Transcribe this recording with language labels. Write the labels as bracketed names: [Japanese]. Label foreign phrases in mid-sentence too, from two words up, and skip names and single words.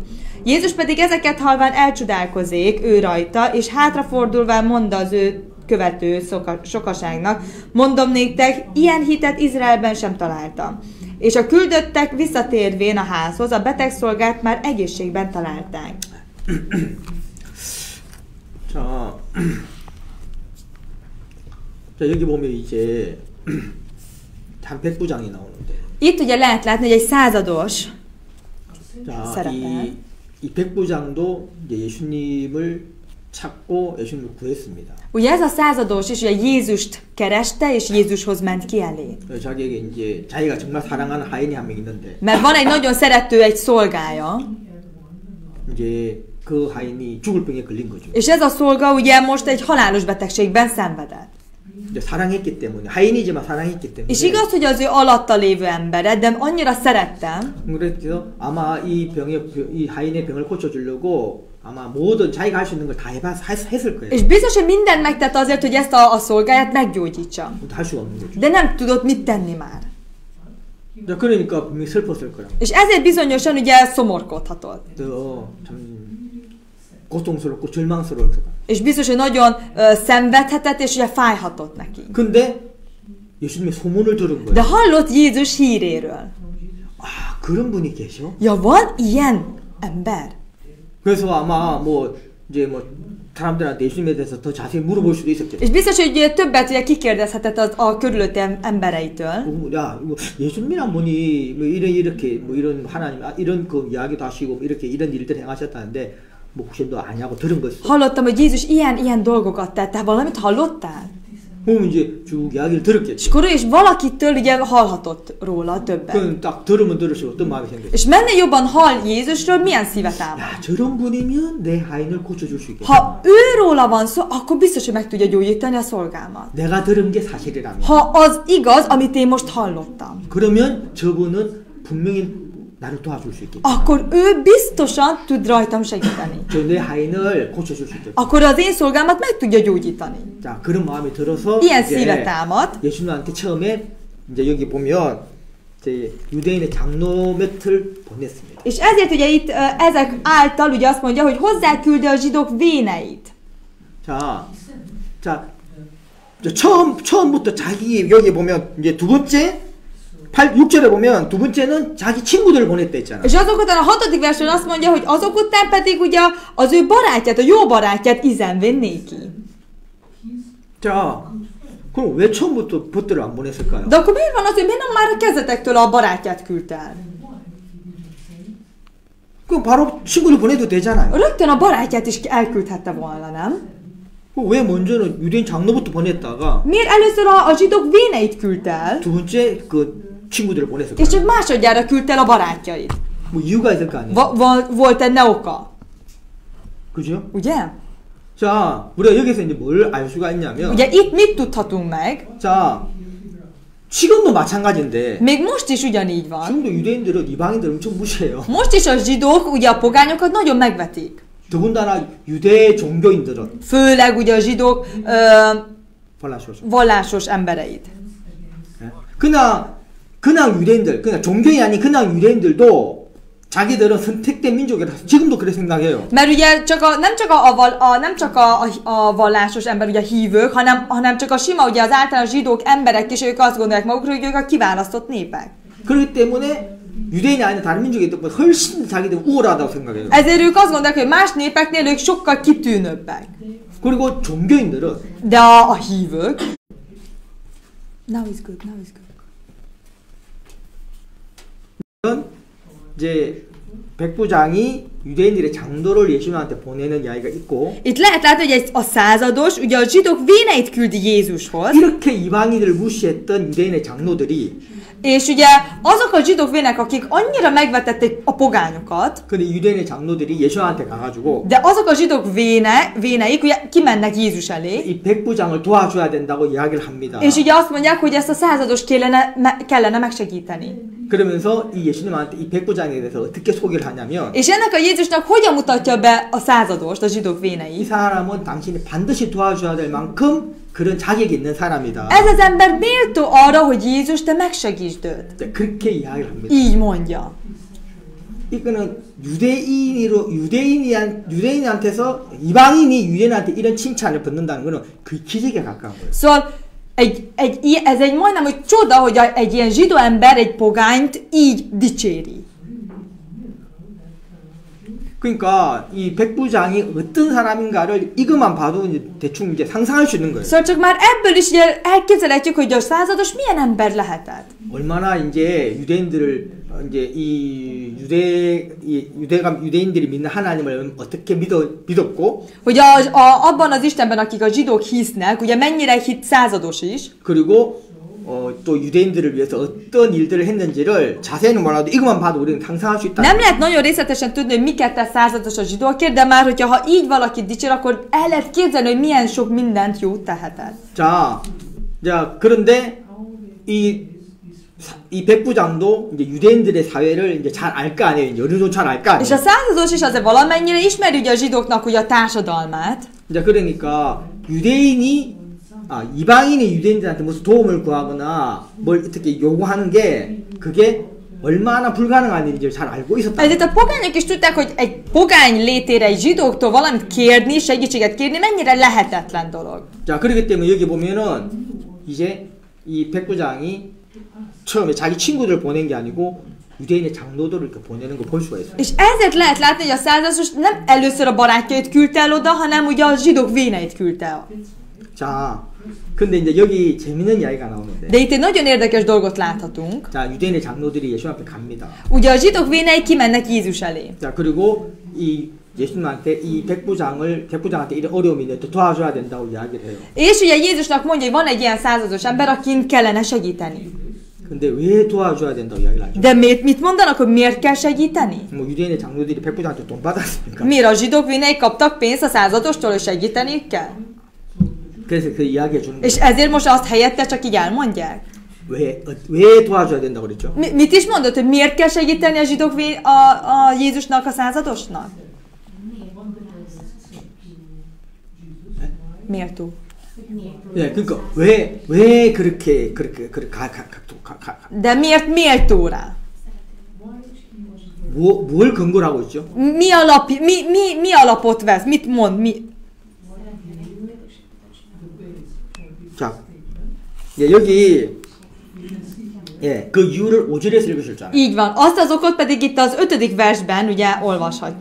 [Hungarian] Jézus pedig ezeket halván elcsodálkozik ő rajta, és hátrafordulván mondta az ő követő sokaságnak, mondom néktek, ilyen hitet Izraelben sem találtam. És a küldöttek visszatérvén a házhoz, a betegszolgát már egészségben találták. [Korean] 자, 여기 보면 이제 한 백부장이 나오는데. [Hungarian] Itt ugye lehet látni, hogy egy százados [Korean] 자, [Hungarian] szerepel. [Korean] 이 백부장도 이제 예수님을 찾고 예수님을 구했습니다. [Hungarian] Ugye ez a százados is ugye Jézust kereste, és Jézushoz ment ki elé. [Korean] 자기에게 이제 자기가 정말 사랑하는 하인이 한 명 있는데. [Hungarian] Mert van egy nagyon szerető egy szolgája, [Korean] 이제 그 하인이 죽을 병에 걸린 거죠. [Hungarian] és ez a szolga ugye most egy halálos betegségben szenvedett. [Korean] 이제 사랑했기 때문에 하인이지만 사랑했기 때문에. [Hungarian] És igaz, hogy az ő alatta lévő embere, de annyira szerettem, [Korean] 그래서 아마 이 하인의 병을 고쳐주려고 아마 모든 자기가 할 수 있는 걸 다 했을 거예요. [Hungarian] és biztos, hogy mindent megtett azért, hogy ezt a szolgáját meggyógyítsa. [Korean] 할 수가 없는 거죠. [Hungarian] De nem tudott mit tenni már. [Korean] 그러니까 분명히 슬펐을 거라. [Hungarian] És ezért bizonyosan ugye szomorkodhatott. [Korean] 참 고통스럽고 절망스러울 거다. [Hungarian] És biztos, hogy nagyon szenvedhetett, és ugye fájhatott neki. [Korean] 근데 예수님의 소문을 들은 [Hungarian] De [Korean] 거예요. [Hungarian] hallott Jézus híréről. [Korean] 아, 그런 분이 계셔? [Hungarian] Ja, van ilyen ember? [Korean] 그래서 아마 뭐 이제 뭐 사람들한테 예수님에 대해서 더 자세히 물어볼 수도 있었겠죠. [Hungarian] És biztos, hogy ugye többet ugye kikérdezhetett a körülötti embereitől. [Korean] 야, 이거 예수님이란 분이 뭐 이렇게 뭐 이런 하나님 이런 그 이야기도 하시고 이렇게 이런 일들을 행하셨다는데 뭐 혹시 너 아냐고 들은 거 있어? [Hungarian] Hallottam, hogy Jézus ilyen dolgokat tett. Te valamit hallottál? [Korean] 그럼 이제 쭉 이야기를 [Hungarian] És [Korean] 들었겠죠. [Hungarian] akkor ő is valakitől ugye hallhatott róla többet. [Korean] 그럼 딱 들으면 들을수록 어떤 마음이 생겨? [Hungarian] És mennél jobban hall Jézusról, milyen szíve támad? [Korean] 야, 저런 분이면 내 하인을 고쳐줄 수 있겠다. [Hungarian] Ha őróla van szó, akkor biztos, hogy meg tudja gyógyítani a szolgámat. [Korean] 내가 들은 게 사실이라면. [Hungarian] Ha az igaz, amit én most hallottam, [Korean] 그러면 저분은 분명히 나를 도와줄 수 있겠다. [Hungarian] akkor ő biztosan tud rajtam segíteni. [Korean] 저 내 하인을 고쳐줄 수 있겠다. [Hungarian] Akkor az én szolgámat meg tudja gyógyítani. [Korean] 자, 그런 마음이 들어서 [Hungarian] Ilyen [Korean] 이제 [Hungarian] szíve támad. [Korean] 예수님한테 처음에 이제 여기 보면 이제 유대인의 장로 몇을 보냈습니다. [Hungarian] És ezért ugye itt ezek által ugye azt mondja, hogy hozzá küldi a zsidók véneit. [Korean] 자, 처음부터 자기 여기 보면 이제 두 번째 6절에 보면 두 번째는 자기 친구들을 보냈다 했잖아. [Hungarian] És azok után a 6. versen azt mondja, hogy azok után pedig ugye az ő barátját, a jó barátját izenvén néki. [Korean] 자, 그럼 왜 처음부터 벗들을 안 보냈을까요? [Hungarian] De akkor miért van az, hogy miért nem már a kezdetektől a barátját küldte el? [Korean] 그럼 바로 친구를 보내도 되잖아요. [Hungarian] Rögtön a barátját is elküldhette volna, nem? [Korean] 왜 먼저는 유대인 장로부터 보냈다가 [Hungarian] Miért először a zsidók véneit küldte el, [Korean] 두 번째 그 친구들을 보냈을까요? [Hungarian] és csak másodjára küldte el a barátjait? [Korean] 뭐 이유가 있을 거 아니에요? [Hungarian] Volt egy oka, [Korean] 그죠? [Hungarian] ugye? [Korean] 자, 우리가 여기서 이제 뭘 알 수가 있냐면 [Hungarian] Ugye itt mit tudhatunk meg? [Korean] 자, 지금도 마찬가지인데 [Hungarian] Még most is ugyanígy van. [Korean] 지금도 유대인들은 이방인들 엄청 무시해요. [Hungarian] Most is a zsidók ugye a pogányokat nagyon megvetik. [Korean] 더군다나 유대 종교인들은 [Hungarian] Főleg ugye a zsidók 발라쇼쇼. vallásos embereit. [Korean] 그냥 유대인들, 그냥 종교인이 아닌 그냥 유대인들도 자기들은 선택된 민족이라서 지금도 그렇게 생각해요. [Hungarian] Mert ugye nem csak a vallásos ember, ugye a hívők, hanem csak a sima, ugye az általános zsidók emberek is, ők azt gondolják magukról, hogy ők a kiválasztott népek. [Korean] 그렇기 때문에 유대인이 아닌 다른 민족이 있던 훨씬 자기들 우월하다고 생각해요. [Hungarian] Ezért ők azt gondolják, hogy más népeknél ők sokkal kitűnőbbek. [Korean] 그리고 종교인들은 [Hungarian] De a hívők... [English] Now is good, now is good. [Korean] 이제 백부장이 유대인들의 장로를 예수님한테 보내는 이야기가 있고 [Hungarian] Itt lehet látni, hogy a százados, ugye a zsidók véneit küldi Jézushoz, [Korean] 이렇게 이방인들을 무시했던 유대인의 장로들이 [Hungarian] és ugye azok a zsidók vének, akik annyira megvetették a pogányokat, [Korean] 근데 유대인의 장로들이 예수한테 가가지고 [Hungarian] de azok a zsidók véneik ugye kimennek Jézus elé, [Korean] 이 백부장을 도와줘야 된다고 이야기를 합니다. [Hungarian] és ugye azt mondják, hogy ezt a százados kellene megsegíteni. [Korean] 그러면서 이 예수님한테 이 백부장에 대해서 어떻게 소개를 하냐면 [Hungarian] És ennek a Jézusnak hogyan mutatja be a századost, a zsidók [Korean] 이 [Hungarian] véneit? [Korean] 사람은 당신이 반드시 도와줘야 될 만큼 그런 자격이 있는 사람이다. [Hungarian] Ez az ember méltó arra, hogy Jézus, te megsegítsd őt. [Korean] 그렇게 이야기를 합니다. [Hungarian] Így mondja. [Korean] 이거는 유대인한테서 이방인이 유대인한테 이런 칭찬을 받는다는 거는 그 기적에 가까운 거예요. [Hungarian] Szóval ez egy majdnem, hogy csoda, hogy egy ilyen zsidó ember egy pogányt így dicséri. [Korean] 그러니까 이 백부장이 어떤 사람인가를 이것만 봐도 이제 대충 이제 상상할 수 있는 거예요. [Hungarian] Szóval csak már ebből is ugye elképzelhetjük, hogy a százados milyen ember lehetett. [Korean] 얼마나 이제 유대인들을 이제 이 유대인들이 믿는 하나님을 어떻게 믿었고, [Hungarian] Hogy abban az Istenben, akik a zsidók hisznek, ugye mennyire hit százados is, [Korean] 그리고 또 유대인들을 위해서 어떤 일들을 했는지를 자세히는 몰라도 이것만 봐도 우리는 상상할 수 있다. [Hungarian] nem lehet nagyon részletesen tudni, hogy miket tesz százados a zsidókért, de már hogyha így valakit dicsér, akkor el lehet képzelni, hogy milyen sok mindent jót tehetett. [Korean] 자, 그런데 이 백부장도 이제 유대인들의 사회를 이제 잘 알 거 아니에요. 어느 정도 잘 알 거 [Hungarian] És a [Korean] 아니에요. [Hungarian] százados is azért valamennyire ismeri ugye a zsidóknak ugye a társadalmát. [Korean] 이제 그러니까 이방인이 유대인들한테 무슨 도움을 구하거나 뭘 어떻게 요구하는 게 그게 얼마나 불가능한 일인지 잘 알고 있었다. [Hungarian] Ezért a pogányok is tudták, hogy egy pogány létére egy zsidóktól valamit kérni, segítséget kérni, mennyire lehetetlen dolog. [Korean] 자, 그렇기 때문에 여기 보면은 이제 이 백부장이 처음에 자기 친구들을 보낸 게 아니고 유대인의 장로들을 이렇게 보내는 거 볼 수가 있어요. [Hungarian] És ezért lehet látni, hogy a százados nem először a barátjait küldte el oda, hanem ugye a zsidók véneit küldte el. [Korean] 자, 근데 이제 여기 재밌는 이야기가 나오는데. [Hungarian] De itt egy nagyon érdekes dolgot láthatunk. [Korean] 자, 유대인의 장로들이 예수 앞에 갑니다. [Hungarian] Ugye a zsidók vénei kimennek Jézus elé. [Korean] 자, 그리고 이 예수님한테 이 백부장한테 이런 어려움이 있는데 도와줘야 된다고 이야기를 해요. [Hungarian] És ugye Jézusnak mondja, hogy van egy ilyen százados ember, akin kellene segíteni. [Korean] 근데 왜 도와줘야 된다고 이야기를 하죠? [Hungarian] De mit mondanak, hogy miért kell segíteni? [Korean] 뭐 유대인의 장로들이 백부장한테 돈 받았으니까. [Hungarian] Miért a zsidók vénei kaptak pénzt a századostól, hogy segíteniük kell? [Korean] 그래서 그 이야기해 주는 [Hungarian] És [Korean] 거예요. [Hungarian] ezért most azt helyette csak így elmondják? [Korean] 왜 도와줘야 된다고 그랬죠? [Hungarian] Mit is mondott, hogy miért kell segíteni a zsidók a Jézusnak, a századosnak? Miért? [Korean] 예, 그러니까 왜 그렇게 [Hungarian] De miért méltó rá? [Korean] 뭘 근거로 하고 있죠? [Hungarian] Mi alapot vesz? Mit mond? [Korean] 자, 예, 여기 그 이유를 5절에서 읽으셨잖아요. [Hungarian] Így van. Azt az okot pedig itt az 5. versben ugye olvashatjuk.